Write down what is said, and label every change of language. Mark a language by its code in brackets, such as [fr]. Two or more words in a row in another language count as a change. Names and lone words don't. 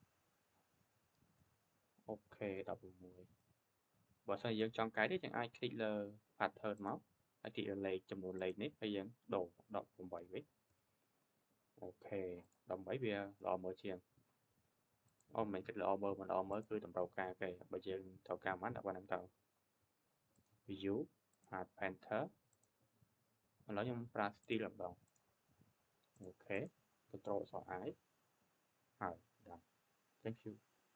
[km] អូខេ16បើសិនយើងចង់កែទេយើងអាចคลิกលើ pattern មកហើយคลิกលើ លេខចំនួនលេខនេះហើយយើងដូរ18វិញអូខេ18វាល្អមើលជាងអូមិនមែនគិតល្អមើលមិនល្អមើលគឺតម្រូវការគេបើយើងត្រូវការប៉ុន្មានដាក់ប៉ុណ្ណឹងទៅ [en] view add painter [km] ឥឡូវខ្ញុំប្រើ style ម្ដងអូខេ control អក្សរ I ហើយដល់ thank you